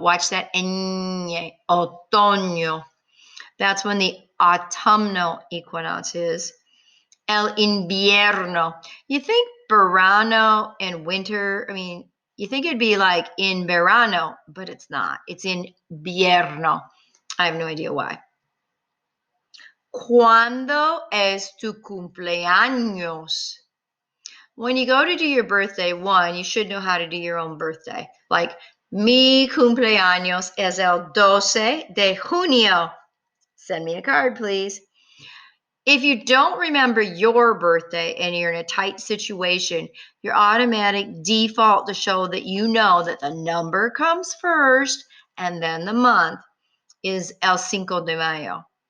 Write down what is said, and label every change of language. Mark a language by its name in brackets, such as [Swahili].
[English] Watch that ñ. Otoño. That's when the autumnal equinox is. [Spanish] El invierno. [English] You think verano and winter, you think it'd be like in verano, but it's not. It's in invierno. I have no idea why. [Spanish] ¿Cuándo es tu cumpleaños? [English] When you go to do your birthday, you should know how to do your own birthday. Like, [Spanish] mi cumpleaños es el 12 de junio. [English] Send me a card, please. If you don't remember your birthday and you're in a tight situation, your automatic default to show that you know that the number comes first and then the month is [Spanish] el cinco de mayo.